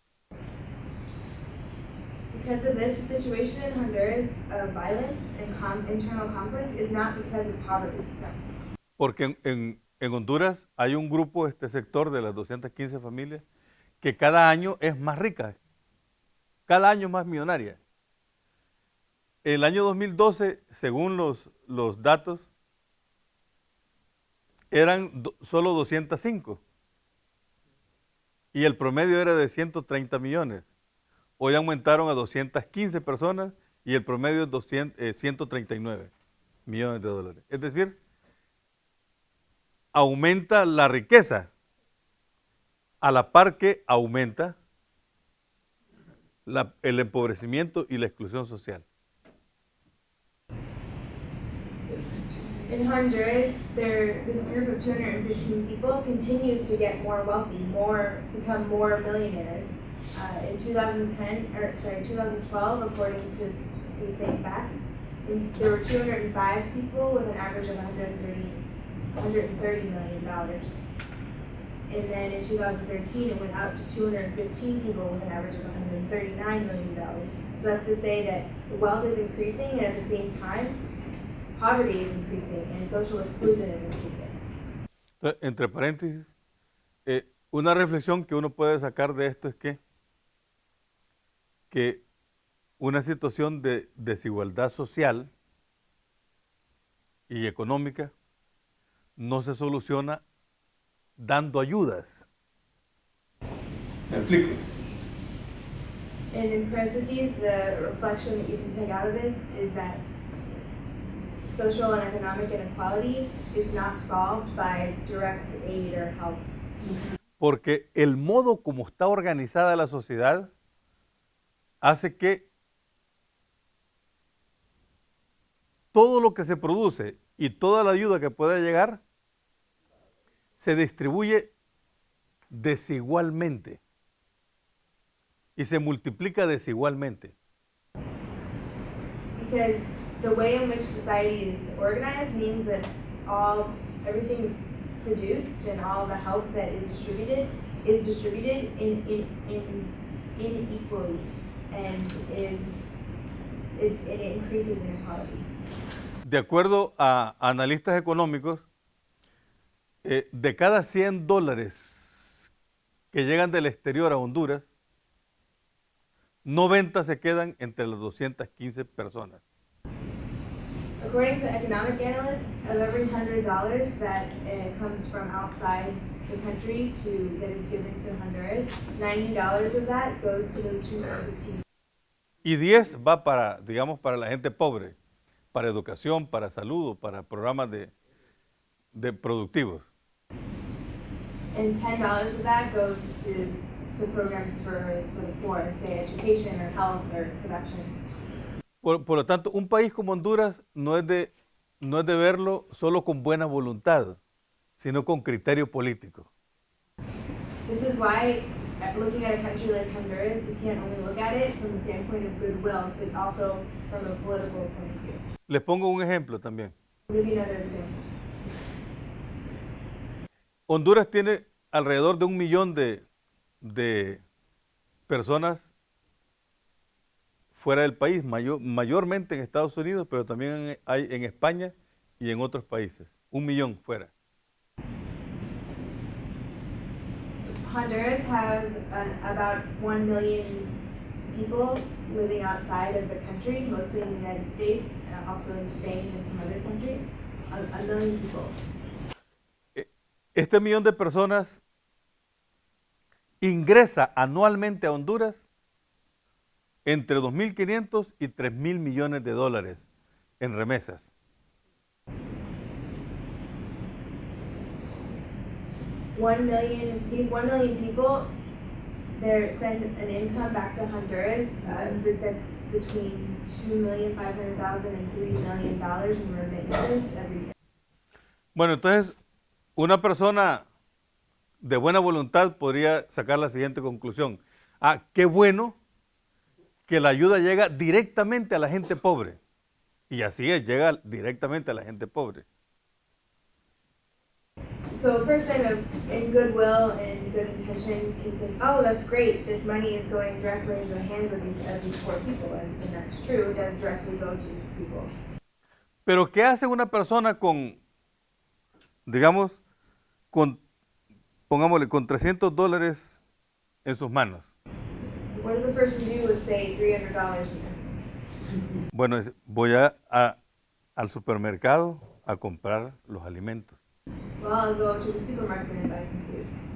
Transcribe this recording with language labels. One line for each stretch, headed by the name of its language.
English: Because of this, the situation in Honduras of violence and internal conflict is not because of poverty. No.
Spanish: Porque en Honduras hay un grupo, este sector de las 215 familias, que cada año es más rica, cada año más millonaria. El año 2012, según los datos, eran solo 205 y el promedio era de 130 millones. Hoy aumentaron a 215 personas y el promedio es 139 millones de dólares. Es decir, aumenta la riqueza a la par que aumenta el empobrecimiento y la exclusión social.
English: In Honduras, this group of 215 people continues to get more wealthy, become more millionaires. In 2012, according to these same facts, there were 205 people with an average of $130 million. And then in 2013, it went up to 215 people with an average of $139 million. So that's to say that wealth is increasing, and at the same time, poverty is increasing and social exclusion is increasing.
Spanish: Entre paréntesis, una reflexión que uno puede sacar de esto es que una situación de desigualdad social y económica no se soluciona dando ayudas. ¿Me explico?
English: And in parentheses, the reflection that you can take out of this is that social and economic inequality is not solved by direct aid or help.
Spanish: Porque el modo como está organizada la sociedad hace que todo lo que se produce y toda la ayuda que pueda llegar se distribuye desigualmente y se multiplica desigualmente.
English: Because the way in which society is organized means that everything produced and all the help that is distributed inequally, and it increases inequality.
Spanish: De acuerdo a analistas económicos, de cada 100 dólares que llegan del exterior a Honduras, 90 se quedan entre las 215 personas.
English: According to economic analysts, of every $100 that comes from outside the country that is given to Honduras, $90 of that goes to those 215.
Spanish: Y 10 va para, digamos, para la gente pobre, para educación, para salud, para programas de productivos.
English: And $10 of that goes to programs for the poor, say education or health or production.
Spanish: Por lo tanto, un país como Honduras no es de verlo solo con buena voluntad, sino con criterio político.
English: This is why, looking at a country like Honduras, you can't only look at it from the standpoint of goodwill, but also from a political point of view.
Spanish: Les pongo un ejemplo también.
English: I'll give you another example.
Spanish: Honduras tiene alrededor de 1 millón de personas fuera del país, mayormente en Estados Unidos, pero también hay en España y en otros países. 1 millón fuera.
English: Honduras has about 1 million people living outside of the country, mostly in the United States, also in Spain and some other countries. A million people.
Spanish: Este millón de personas ingresa anualmente a Honduras entre 2.500 y 3.000 millones de dólares en remesas.
English: These 1 million people, they send an income back to Honduras that's between $2,500,000 and $3 million in remittances every year.
Spanish: Bueno, entonces, una persona de buena voluntad podría sacar la siguiente conclusión. Ah, qué bueno que la ayuda llega directamente a la gente pobre. Y así es, llega directamente a la gente pobre.
English: So a person in goodwill and good intention can think, oh, that's great, this money is going directly into the hands of these poor people, and that's true, it does directly go to these people.
Spanish: Pero ¿qué hace una persona con, digamos, pongámosle, con $300 en sus manos?
English: What does a person do with, say, $300 in their hands?
Spanish: Bueno, voy al supermercado a comprar los alimentos.
English: Well, I'll go to the supermarket and buy some food.